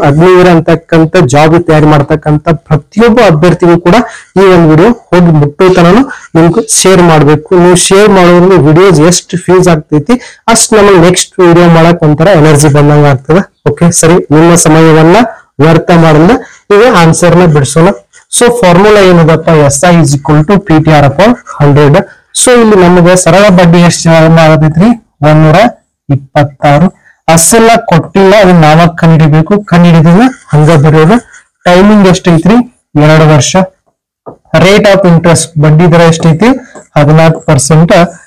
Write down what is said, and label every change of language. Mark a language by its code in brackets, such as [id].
[kn] ಅಗ್ನಿವೀರ ಅಂತಕ್ಕಂಥ ಜಾಬ್ ತಯಾರಿ ಮಾಡ್ತಕ್ಕಂಥ ಪ್ರತಿಯೊಬ್ಬ ಅಭ್ಯರ್ಥಿಗೂ ಕೂಡ ಈ ಒಂದು ವಿಡಿಯೋ ಹೋಗಿ ಮುಟ್ಟೋತನೂ ನಿಮ್ಗೆ ಶೇರ್ ಮಾಡ್ಬೇಕು. ನೀವು ಶೇರ್ ಮಾಡೋದ್ರಿಂದ ವಿಡಿಯೋಸ್ ಎಷ್ಟು ಫ್ಯೂಸ್ ಆಗ್ತೈತಿ ಅಷ್ಟು ನಮಗೆ ನೆಕ್ಸ್ಟ್ ವಿಡಿಯೋ ಮಾಡಕ್ ಒಂಥರ ಎನರ್ಜಿ ಬಂದಂಗ ಆಗ್ತದೆ. ಓಕೆ ಸರಿ, ನಿಮ್ಮ ಸಮಯವನ್ನ ವ್ಯರ್ಥ ಮಾಡಿದ್ರೆ ಈಗ ಆನ್ಸರ್ ನ ಬಿಡಿಸೋಣ. So formula ಏನದಪ್ಪ [en] SI is equal to PTR upon 100. [kn] So ಇಲ್ಲಿ ನಮಗೆ ಸರಳ ಬಡ್ಡಿ ಎಷ್ಟು ಆಗತೈತ್ರಿ 126. ಅಸಲ ಕೊಟ್ಟಿಲ್ಲ, ಅದನ್ನ ನಾವ ಕಂಡಿಡಿಬೇಕು. ಕಂಡಿಡಿದ್ರೆ ಹಂಗ ಬರೆಯೋದು. ಟೈಮಿಂಗ್ ಎಷ್ಟೈತ್ರಿ 2 ವರ್ಷ. ರೇಟ್ ಆಫ್ ಇಂಟ್ರೆಸ್ಟ್ ಬಡ್ಡಿ ದರ ಎಷ್ಟೈತಿ 14%.